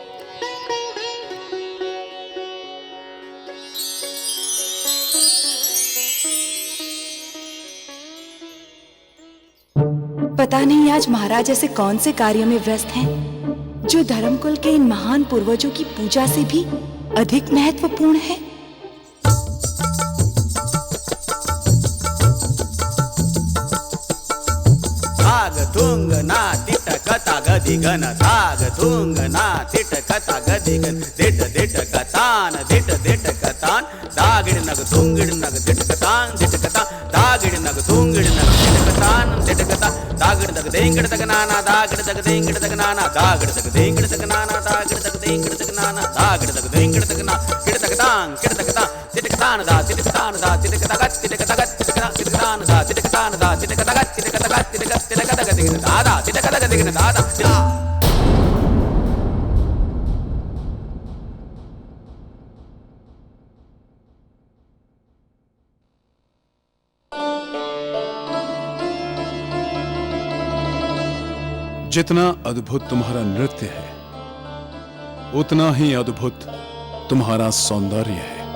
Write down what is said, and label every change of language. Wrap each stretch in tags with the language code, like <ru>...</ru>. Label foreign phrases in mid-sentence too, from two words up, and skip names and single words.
<hi>पता नहीं आज महाराज ऐसे कौन से कार्य में व्यस्त हैं, जो धर्मकुल के इन महान पूर्वजों की पूजा से भी अधिक महत्वपूर्ण है। थुंग ना तिट कथा गदिगन धाग थुंग ना तिट कथा गदिगन दिट दिट कतान दिट दिट कतान दागिड़ नग थुंगिड़ नग दिट कतान दिट कता दागिड़ नग थुंगिड़ नग दिट कतान दिट कता दागिड़ तक देंगिड़ तक नाना दागिड़ तक देंगिड़ तक नाना दागिड़ तक देंगिड़ तक नाना दागिड़ तक देंगिड़ तक नाना दागिड़ तक देंगिड़ तक ना किड़ तक तान किड़ तक ता तिट कतान दा तिट कतान दा तिट कता गत तिट कता गत तिट कतान दा तिट कतान दा तिट कता गत तिट कता गत तिट कता गत दादा तिट कता गत दादा। जितना अद्भुत तुम्हारा नृत्य है, उतना ही अद्भुत तुम्हारा सौंदर्य है।</hi>